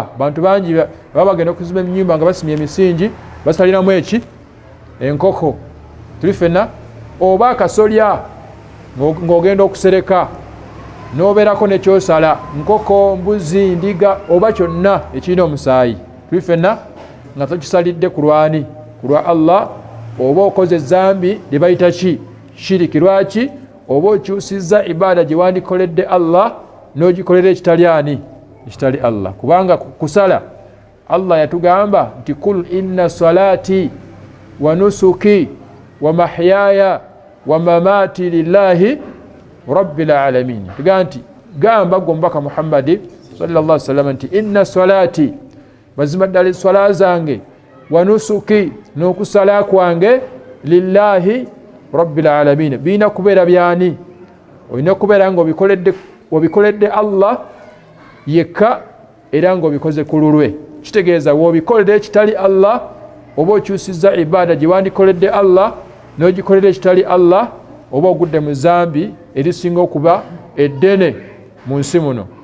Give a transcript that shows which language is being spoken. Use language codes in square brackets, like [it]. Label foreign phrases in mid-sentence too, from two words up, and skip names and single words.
[lg] Bantu bangi baba bagenda okuzimba ennyumba nga basimye emisingi basaliramu eki enkoko, tuli ffenna oba akasolya ng'ogenda okusereka n'obeerako nekyosala nkoko, mbuzi, ndiga oba kyonna ekirina omusaayi, tuli ffenna nga tokisalidde ku lwani ku lwa Allah, oba okoze ezzambi lye bayita ki shiriki. Lwaki? Oba okyusizza ibaada gye wandikoledde Allah n'ogikolera ekitali ani ekitali Allah. Kubanga kusala Allah yatugamba nti [ar] قل إن صلاتي ونسكي ومحياي ومماتي لله رب العالمين. [lg] Tugamba nti gamba gombaka Muhammad [ar] صلى الله عليه وسلم [lg] nti [ar] إن صلاتي, [lg] mazima ddala swala zange, [ar] ونسكي [lg] n'okusala kwange, [ar] لله رب العالمين [lg] bina kubeera byani olina kubeera nga obikoledde Allah yekka era nga obikoze ku lulwe kitegeeza w'obikolera ekitali Allah oba okyusizza ibaada gye wandikoledde Allah n'ogikolera ekitali Allah oba ogudde mu zambi erisinga okuba eddene mu nsi muno